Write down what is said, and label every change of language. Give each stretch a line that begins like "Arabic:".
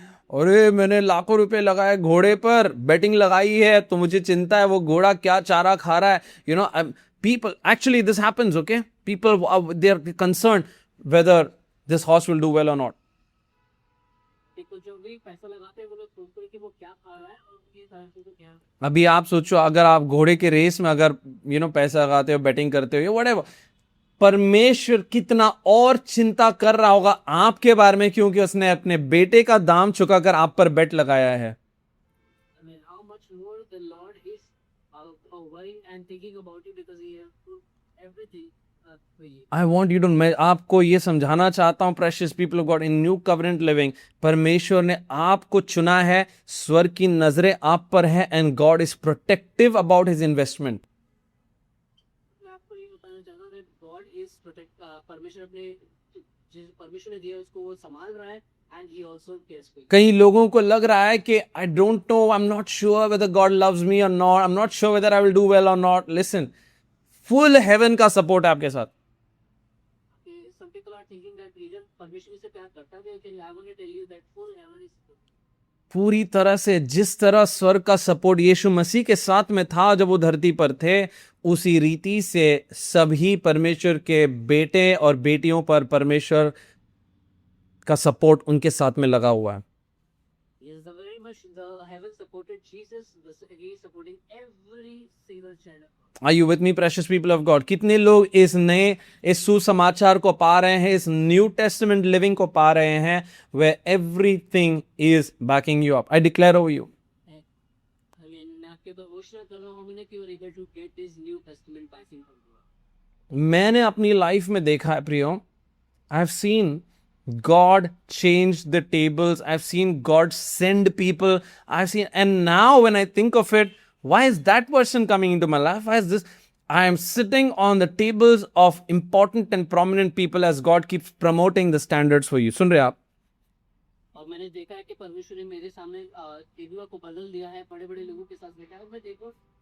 Hindi: अरे मैंने लाखों रुपए लगाए घोड़े पर, बेटिंग लगाई है, तो मुझे चिंता है वो घोड़ा क्या चारा खा रहा है।
English: People, actually this happens, okay? People, they are concerned whether this horse will do well or not.
Hindi: जो भी पैसा लगाते हैं वो लोग सोचते हैं कि वो क्या खा रहा है और ये सारे चीजें क्या। अभी आप सोचो, अगर आप घोड़े के रेस में अगर पैसा लगाते हो, बेटिंग करते हो, whatever, परमेश्वर कितना और चिंता कर रहा होगा आपके बारे में, क्योंकि उसने अपने बेटे का दाम चुकाकर आप पर बेट लगाया है.
English: I mean, how much more the Lord is worrying and thinking about you because He has put everything for you. I want you to,
Hindi: मैं आपको ये समझाना चाहता हूँ
English: precious people of God, in new covenant living
Hindi: परमेश्वर ने आपको चुना है, स्वर्ग की नजरें आप पर है,
English: And God is protective about his investment.
Hindi: मैं आपको ये बताना चाहता हूँ
English: that God is
Hindi: परमेश्वर अपने जिस परमेश्वर ने दिया उसको वो संभाल रहा है
English: and He also cares for you.
Hindi: कई लोगों को लग रहा है कि
English: I don't know, I am not sure whether God loves me or not, I am not sure whether I will do well or not.
Hindi: लिसन, फुल हेवन का सपोर्ट है आपके साथ.
English: Some people are thinking that reason
Hindi: परमेश्वर से प्यार करता है कि
English: I want to tell you that full heaven is
Hindi: पूरी तरह से जिस तरह स्वर्ग का सपोर्ट यीशु मसीह के साथ में था जब वो धरती पर थे, उसी रीति से सभी परमेश्वर के बेटे और बेटियों पर परमेश्वर का सपोर्ट उनके साथ में लगा हुआ है.
English: Yes, the very much the heaven supported Jesus. He is supporting every single child of God. Are you with me, precious people of God?
Hindi: कितने लोग इस सुसमाचार को पा रहे हैं, इस न्यू टेस्टामेंट लिविंग को पा रहे हैं,
English: where everything is backing you up? I declare over you. I mean,
Hindi: मैं आपके ऊपर घोषणा कर रहा हूँ कि
English: you are able to get this New Testament backing from God.
Hindi: मैंने अपनी लाइफ में देखा है प्रियो,
English: I have seen God change the tables. I've seen God send people. I've seen, and now when I think of it, why is that person coming into my life? Why is this? I am sitting on the tables of important and prominent people as God keeps promoting the standards for you.
Hindi: सुन रहे आप? और मैंने देखा है कि परमेश्वर ने मेरे सामने टेबल को बदल दिया है, बड़े-बड़े लोगों के साथ बैठा है. मैं देखो